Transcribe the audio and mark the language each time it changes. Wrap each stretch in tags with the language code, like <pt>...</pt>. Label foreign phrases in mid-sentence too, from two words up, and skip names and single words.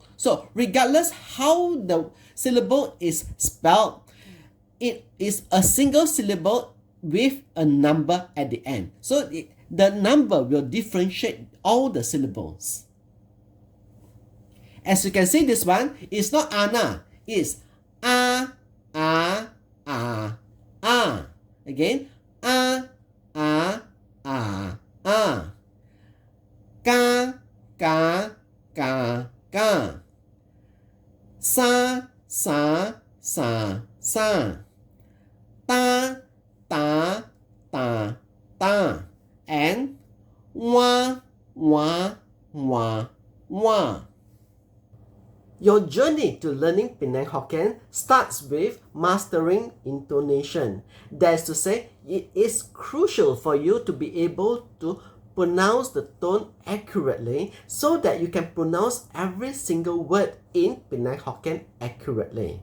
<en>So regardless how the syllable is spelled, it is a single syllable with a number at the end. So the number will differentiate all the syllables. As you can see, this one is not ana, it's a, a, a, a. Again,</en> <nan>a, a, a, a. Ka, ka, ka, ka. Sa, sa, sa, sa. Ta, ta, ta, ta. And wa, wa, wa, wa.</nan> <en>Your journey to learning Penang Hokkien starts with mastering intonation. That is to say, it is crucial for you to be able to pronounce the tone accurately so that you can pronounce every single word in Penang Hokkien accurately.</en>